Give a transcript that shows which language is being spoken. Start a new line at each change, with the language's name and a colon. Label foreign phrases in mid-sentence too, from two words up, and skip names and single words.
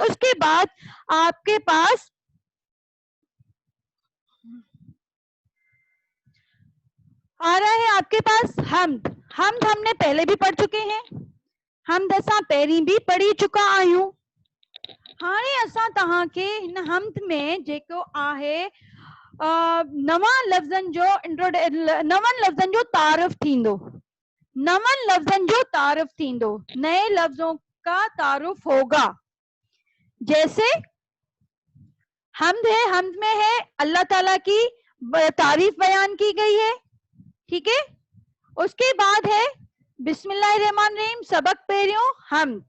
Urdu: اس کے بعد آپ کے پاس آ رہا ہے آپ کے پاس حمد. حمد ہم نے پہلے بھی پڑھ چکے ہیں,
Sindhi: حمد اساں پہری بھی پڑھی چکا آیوں. ہانے اساں تہاں کے ہن حمد میں جیکو آہے نواں لفظن جو تعارف تھیندو, نون لفظن جو تعارف تھیندو,
Urdu: نئے لفظوں کا تعارف ہوگا. جیسے حمد ہے, حمد میں ہے اللہ تعالیٰ کی تعریف بیان کی گئی ہے. ٹھیک ہے. اس کے بعد ہے
Arabic: بسم اللہ الرحمن الرحیم,
Sindhi: سبق پیریوں حمد.